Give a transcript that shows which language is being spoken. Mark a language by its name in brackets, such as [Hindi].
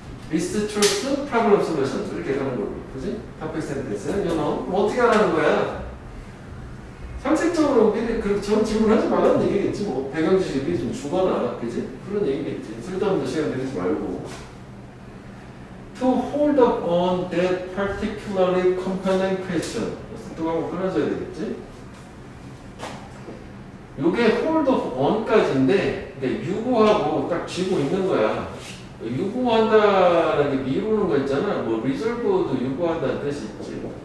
[Korean] List, truth, problem solution 이렇게 가는 걸로, 그지? [English] topic sentence, you know, [Korean] 뭐 어떻게 하라는 거야? 상식적으로 미리 전 질문하지 말라는 얘기겠지 뭐. 배경 지식이 미리 좀 주거나, 그지? 그런 얘기겠지. 쓸데없는 시간 들이지 말고. [English] To hold up on that particularly compelling question. [Korean] 또 한번 끊어줘야 되겠지? 요게 hold up on까지인데 유보하고 딱 쥐고 있는 거야. 유보한다라는 게 미루는 거 있잖아. 뭐 resolve도 유보한다는 뜻이 있지.